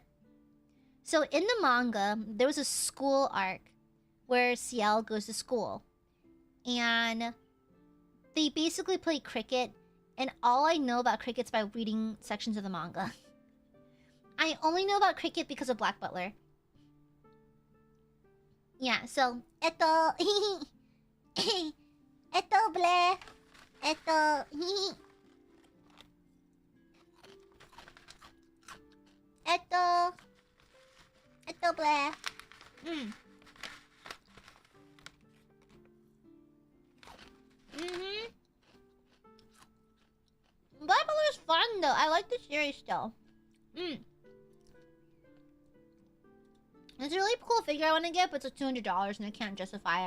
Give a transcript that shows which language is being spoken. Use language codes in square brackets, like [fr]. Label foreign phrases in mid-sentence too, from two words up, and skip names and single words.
[en] So in the manga, there was a school arc where Ciel goes to school. And they basically play cricket, and all I know about cricket's by reading sections of the manga. I only know about cricket because of Black Butler. Yeah, so eto eto ble eto eto ble. Black Butler is fun though. I like the series still. It's a really cool figure I want to get, but it's $200 and I can't justify it.